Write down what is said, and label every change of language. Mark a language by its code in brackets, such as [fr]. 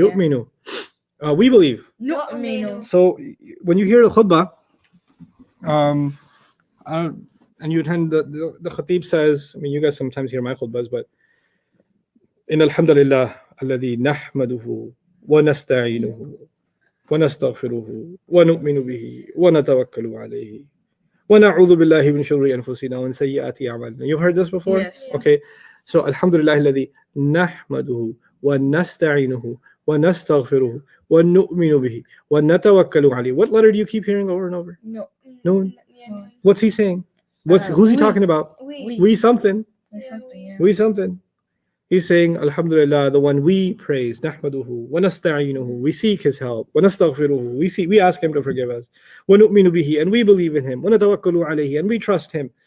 [en] Yu'minu. We believe. [ar] نؤمن. [en] So when you hear the khutbah, and you attend the khatib says, I mean, you guys sometimes hear my khutbahs, but in [ar] alhamdulillah alladhi nahmaduhu ونستعينه ونستغفره ونؤمن به ونتوكل عليه ونعوذ بالله من شرور أنفسنا ومن سيئات أعمالنا. [en] You've heard this before? Yes. Okay. [ar] So Alhamdulillah الذي نحمده ونستعينه ونستغفره ونؤمن به ونتوكل عليه. [en] What letter do you keep hearing over and over? No. No. Yeah. What's he saying? Who's he talking about? We something. There's something. Yeah. We something. He's saying, Alhamdulillah, the one we praise, [ar] Nahmaduhu, wa nasta'inuhu, [en] we seek his help, [ar] wa nastaghfiruhu, [en] we ask him to forgive us, [ar] wa nu'minu bihi, [en] and we believe in him, [ar] wa natawakkalu alayhi, [en] and we trust him.